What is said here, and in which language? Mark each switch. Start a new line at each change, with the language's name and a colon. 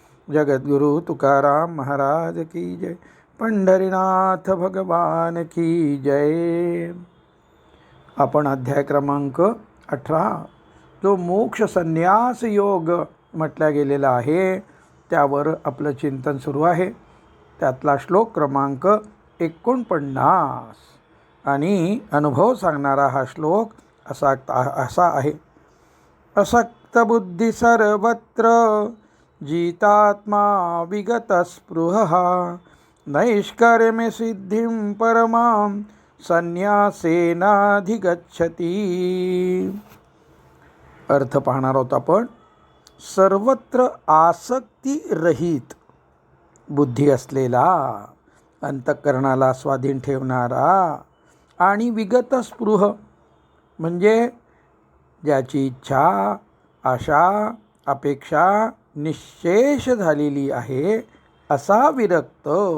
Hindi: जगद्गुरु तुकाराम महाराज की जय. पंढरीनाथ भगवान की जय.
Marathi: आपण अध्याय क्रमांक 18 जो मोक्ष संन्यास योग म्हटला गेलेला आहे त्यावर आपलं चिंतन सुरू आहे. त्यातला श्लोक क्रमांक 49 आणि अनुभव सांगणारा हा श्लोक असा आहे.
Sanskrit: असक्त बुद्धी सर्वत्र जितात्मा विगत स्पृह नैष्कर्म्य सिद्धिं परमां संन्यासेनाधिगच्छति.
Marathi: अर्थ पाहणार आहोत आपण. सर्वत्र आसक्ती रहित बुद्धी असलेला, अंतःकरणाला स्वाधीन ठेवणारा आणि विगत स्पृह म्हणजे ज्याची इच्छा, आशा, अपेक्षा निश्शेष झालेली आहे असा विरक्त